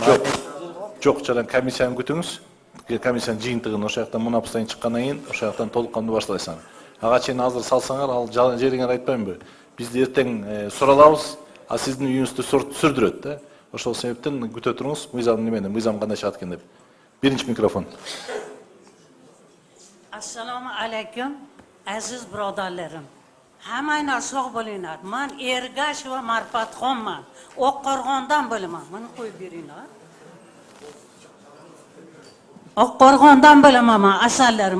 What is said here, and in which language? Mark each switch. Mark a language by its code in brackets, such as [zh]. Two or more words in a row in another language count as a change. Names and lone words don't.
[ky] Жок, жана комиссияны күтүңүз. Комиссиянын жыйынтыгын ошол жактан мунапыстан чыккандан кийин ошол жактан толук кандуу баштайсың. Ага чейин азыр салсаңар, ал жериңер айтпайбы? Биз эртең суралабыз, а сиздин үйүңүздү сүрдүрөт да. Ошол себептен күтө туруңуз, мыйзам немени, мыйзам кандай чыгат экен деп. Биринчи микрофон. [ar] Assalomu alaykum, [uz] aziz birodarlarim. Hammanglar sog' bo'linglar. Men Ergasheva Marfatxonman. Oqqo'rg'ondan bo'laman. Meni qo'yib beringlar. Oqqo'rg'ondan bo'laman men, asallarim.